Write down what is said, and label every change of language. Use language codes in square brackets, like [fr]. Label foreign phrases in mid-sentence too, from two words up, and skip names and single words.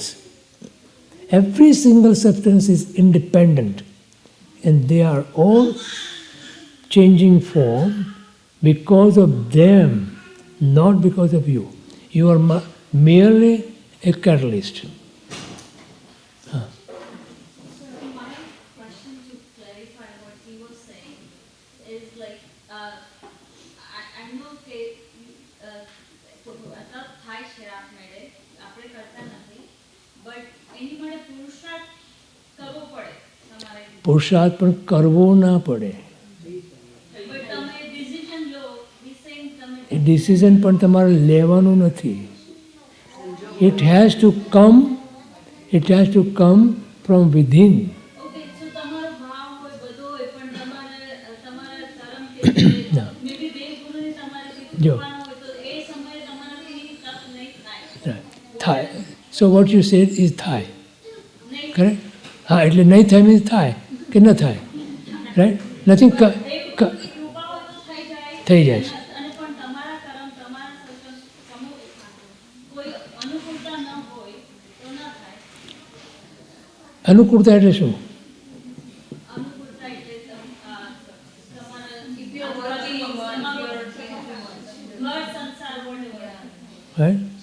[en] Every single substance is independent and they are all changing form because of them, not because of you. You are merely a catalyst. So my question to clarify what he was saying is like, I know [gu] કે તપ થાય છે આપમેળે, આપણે કરતા નથી, but એની માટે પુરુષાર્થ કરવો પડે તમારે. પુરુષાર્થ પણ કરવો ના પડે. But તમે decision લો, he's saying તમે એ ડિસિઝન પણ તમારે લેવાનું નથી. [en] It has to come from within. Okay, so [gu] તમારો ભાવ હોય બધો હોય પણ તમારા કર્મ કે maybe બે ગુરુની તમારાથી જો. કૃપાનો હોય તો એ સમયે તમારાથી તપ નહીં થાય. [en] Right. Thai. So what you said is Thai. Correct? [gu] એટલે નહીં થાય means થાય કે ન થાય. [en] Right? [gu] Nothing થઈ જાય છે. અને પણ તમારા કર્મ તમારા કોઈ અનુકૂળતા ન હોય તો ન થાય. અનુકૂળતા એટલે શું? Right?